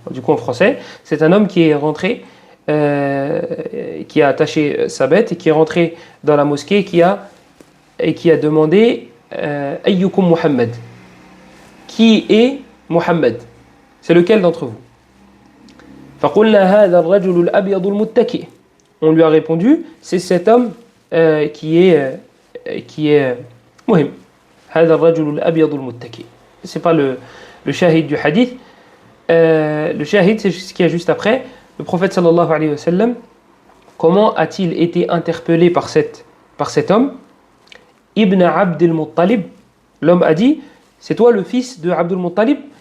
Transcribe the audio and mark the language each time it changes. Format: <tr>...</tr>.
<fr>Du coup en français, c'est un homme qui est rentré, qui a attaché sa bête et qui est rentré dans la mosquée et qui a demandé</fr> <ar>Ayyukum Muhammad,</ar> <fr>qui est Muhammad, c'est lequel d'entre vous?</fr> <ar>فقلنا هذا الرجل الأبيض المتكئ.</ar> <fr>On lui a répondu, c'est cet homme qui est مهم.</fr> <ar>هذا الرجل الأبيض المتكئ.</ar> <fr>C'est pas le shahid du hadith. Le shahid, c'est ce qu'il y a juste après. Le prophète sallallahu alayhi wa sallam, comment a-t-il été interpellé par cet homme? Ibn Abd al-Muttalib. L'homme a dit, c'est toi le fils de Abd al-Muttalib?</fr>